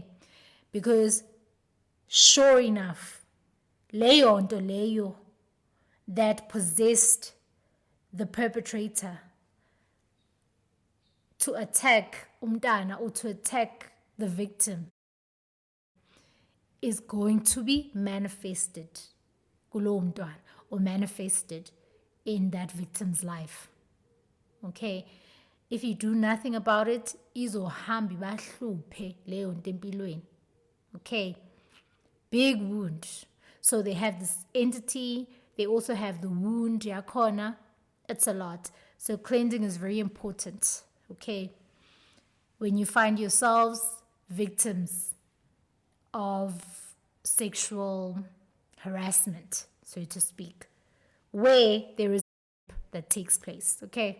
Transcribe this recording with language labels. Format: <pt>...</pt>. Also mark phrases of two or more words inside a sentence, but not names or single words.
<en>Because sure enough, leyo that possessed the perpetrator to attack umntana or to attack the victim is going to be manifested</en> <zu>kulo mntwana</zu> <en>or manifested in that victim's life. Okay? If you do nothing about it,</en> <zu>izohamba ibahluphe leyo nto empilweni.</zu> <en>Okay? Big wound. So they have this entity, they also have the wound yakhona. It's a lot. So cleansing is very important. Okay? When you find yourselves victims of sexual harassment, so to speak, where there is that takes place, okay?</en>